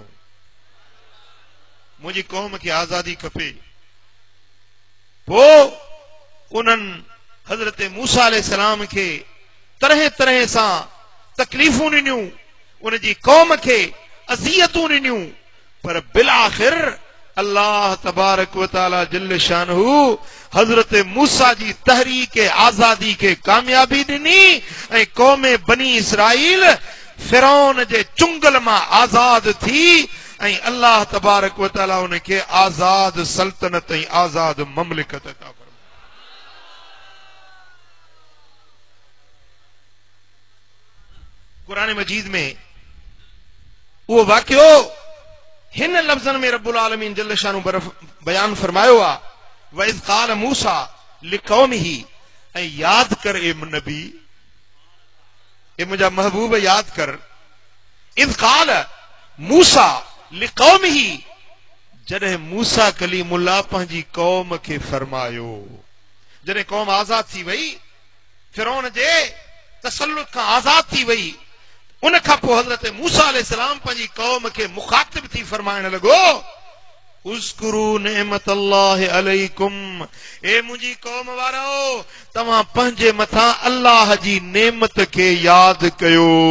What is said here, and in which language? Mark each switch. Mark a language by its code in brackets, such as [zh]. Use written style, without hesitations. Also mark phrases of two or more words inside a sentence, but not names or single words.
[sd] मुंहिंजी कौम खे आज़ादी खपे। पोइ उन्हनि हज़रत मूसा अलैहिस्सलाम खे तरह तरह सां तकलीफ़ूं ॾिनियूं, उनजी कौम खे अज़ियतूं ॾिनियूं, पर बिल आख़िर [ar] الله تبارك وتعالى جل شأنه [sd] हजरत मूसा जी तहरीक आज़ादी के कामयाबी ॾिनी ऐं कौम बनी इसराइल फिरौन जे चुंगल मां आज़ाद थी ऐं [ar] الله تبارك وتعالى [sd] उनखे आज़ाद सल्तनत ऐं आज़ाद ममलिकत अता फरमाई। कुरान मजीद में वो वाक़ियो हिन लफ्ज़न में [ar] رب العالمين جل شأنه [sd] बयान फरमायो आ, [ar] وإذ قال موسى لقومه, [sd] ऐं याद कर ए नबी, ए मुंहिंजा महबूब याद कर। [ar] إذ قال موسى لقومه, [sd] जॾहिं मूसा कलीमुल्लाह पंहिंजी कौम खे फरमायो। जॾहिं कौम आज़ाद थी वई, फिरौन जे तसल्लुत खां आज़ाद थी वई, उन खां पोइ हज़रत मूसा अलैहिस्सलाम पंहिंजी कौम खे मुखातिब थी फरमाइण लॻो, [ar] اذكروا نعمة الله عليكم, [sd] ए मुंहिंजी कौम वारो, तव्हां पंहिंजे मथां अल्लाह जी नेमत खे यादि कयो।